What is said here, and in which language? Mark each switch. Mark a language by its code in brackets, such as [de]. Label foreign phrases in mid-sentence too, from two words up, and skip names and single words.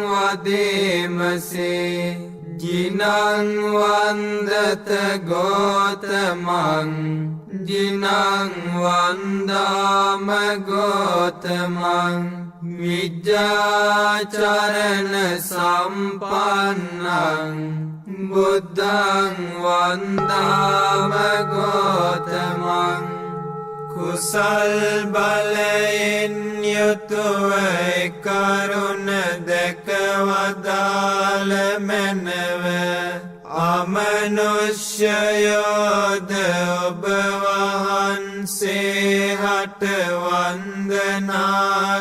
[pi] වදේමසේ ජිනං වන්දත ගෝතමං ජිනං වන්දාම ගෝතමං විජ්ජාචරණ සම්පන්නං බුද්ධං වන්දාම ගෝතමං [si] කුසල් බලයෙන් යුතුව කරුණ දැකවදාල මැනව අමනුෂ්‍යයෝද ඔබ වහන්සේ හට වන්දනා